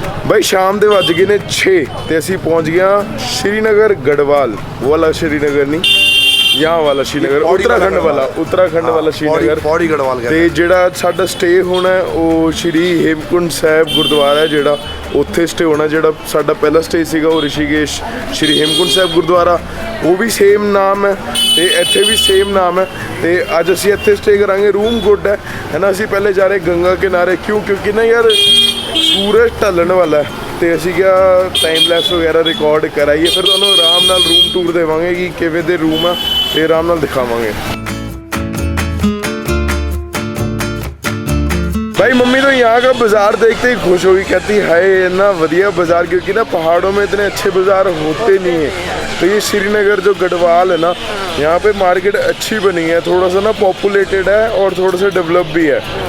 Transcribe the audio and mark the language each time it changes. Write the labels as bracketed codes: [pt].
[hi] भाई शाम [pa] ਦੇ ਵੱਜ ਗਏ ਨੇ 6 ਤੇ ਅਸੀਂ ਪਹੁੰਚ ਗਿਆ [hi] श्रीनगर गढ़वाल, वो वाला श्रीनगर नहीं, यहाँ वाला श्रीनगर, उत्तराखंड वाला श्रीनगर। पौड़ी गढ़वाल [pa] ਤੇ ਜਿਹੜਾ ਸਾਡਾ ਸਟੇ ਹੋਣਾ ਹੈ ਉਹ ਸ਼੍ਰੀ ਹੇਮਕੁੰਡ ਸਾਹਿਬ ਗੁਰਦੁਆਰਾ ਹੈ, ਜਿਹੜਾ ਉੱਥੇ ਸਟੇ ਹੋਣਾ। ਜਿਹੜਾ ਸਾਡਾ ਪਹਿਲਾ ਸਟੇ ਸੀਗਾ ਉਹ ਰਿਸ਼ੀਕੇਸ਼ ਸ਼੍ਰੀ ਹੇਮਕੁੰਡ ਸਾਹਿਬ ਗੁਰਦੁਆਰਾ, ਉਹ ਵੀ ਸੇਮ ਨਾਮ ਹੈ ਤੇ ਇੱਥੇ ਵੀ ਸੇਮ ਨਾਮ ਹੈ। ਤੇ ਅੱਜ ਅਸੀਂ ਇੱਥੇ ਸਟੇ ਕਰਾਂਗੇ। [hi] रूम गुड है ना। [pa] ਅਸੀਂ ਪਹਿਲੇ ਜਾ ਰਹੇ [hi] गंगा किनारे, क्योंकि ना यार सूरज ढलण वाला है, [pa] ਤੇ ਅਸੀਂ ਕਿਹਾ ਟਾਈਮ ਲੈਪਸ ਵਗੈਰਾ ਰਿਕਾਰਡ ਕਰਾਈਏ, ਫਿਰ ਤੁਹਾਨੂੰ ਆਰਾਮ ਨਾਲ ਰੂਮ ਟੂਰ ਦੇਵਾਂਗੇ ਕਿ ਕਿਵੇਂ ਦੇ ਰੂਮ ਆ, ਤੇ ਆਰਾਮ ਨਾਲ ਦਿਖਾਵਾਂਗੇ। [hi] भाई मम्मी तो यहाँ का बाज़ार देखते ही खुश होगी, कहती हाय इतना बढ़िया बाज़ार, क्योंकि ना पहाड़ों में इतने अच्छे बाज़ार होते नहीं हैं। तो ये श्रीनगर जो गढ़वाल है ना, यहाँ पे मार्केट अच्छी बनी है, थोड़ा सा ना पॉपुलेटेड है और थोड़ा सा डेवलप भी है।